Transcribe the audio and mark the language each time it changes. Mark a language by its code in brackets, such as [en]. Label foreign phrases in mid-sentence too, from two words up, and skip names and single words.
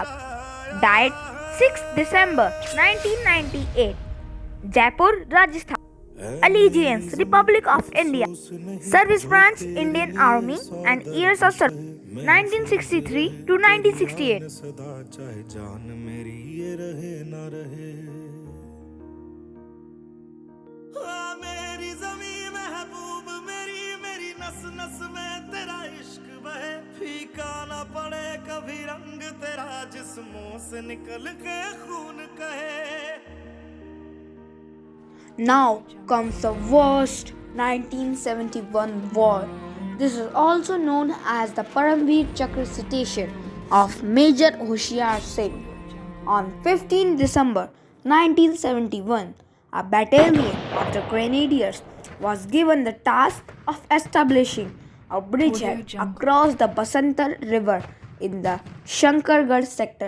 [en] Died 6th December 1998, Jaipur, Rajasthan. Allegiance Republic of India. Service branch Indian Army and years of service 1963 to 1968. [hi] नस में तेरा इश्क बहे, फीका ना पड़े कभी रंग तेरा, जिस्मों से निकल के खून कहे. [en] Now comes the worst 1971 war. This is also known as the Paramveer Chakra citation of Major Hoshiar Singh. On 15 December 1971, a battalion of the Grenadiers was given the task of establishing a bridgehead across the Basantar River in the Shankargarh sector.